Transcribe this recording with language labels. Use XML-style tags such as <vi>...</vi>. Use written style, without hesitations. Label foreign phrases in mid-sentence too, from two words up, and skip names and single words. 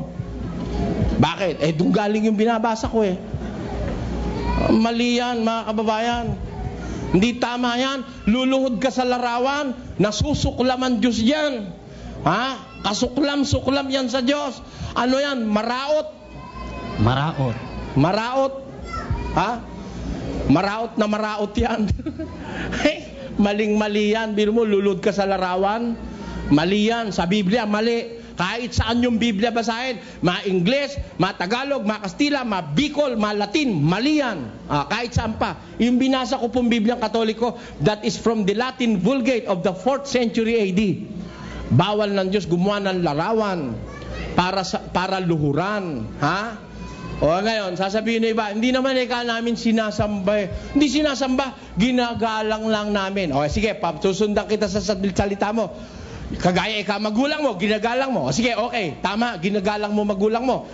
<tl>Bakit? Doon galing yung binabasa ko Mali yan, mga kababayan. Hindi tama yan. Luluhod ka sa larawan, nasusuklaman Diyos yan. Kasuklam-suklam yan sa Diyos. Ano yan?</tl> <bik>Maraot. Maraot. Maraot. Maraot na maraot yan.</bik> <tl>Maling-mali yan. Biro mo, lulod ka sa larawan. Mali yan. Sa Biblia, mali. Kahit saan yung Biblia basahin. Ma-Ingles, ma-Tagalog, ma-Kastila, ma-Bicol, ma-Latin. Mali yan. Kahit saan pa. Yung binasa ko pong Bibliang Katoliko,</tl> <en>that is from the Latin Vulgate of the 4th century AD.</en> <tl>Bawal ng Diyos gumawa ng larawan para luhuran. O ngayon, sasabihin ng iba, hindi naman ika namin sinasamba eh. Hindi sinasamba, ginagalang lang namin. O sige, susundan kita sa salita mo. Kagaya ika magulang mo, ginagalang mo. O sige, okay, tama, ginagalang mo magulang mo.</tl>